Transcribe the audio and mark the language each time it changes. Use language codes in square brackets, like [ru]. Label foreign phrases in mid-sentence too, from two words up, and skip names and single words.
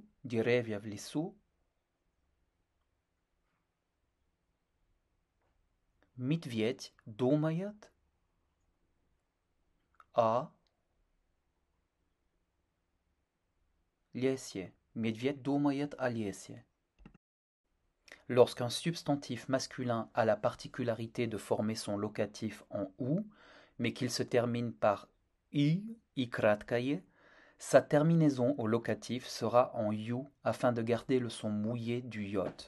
[ru] Деревья в лесу. Медведь думает о лесе. Медведь думает о лесе. [fr] Lorsqu'un substantif masculin a la particularité de former son locatif en ou, mais qu'il se termine par [ru] i краткое, [fr] sa terminaison au locatif sera en you afin de garder le son mouillé du yod.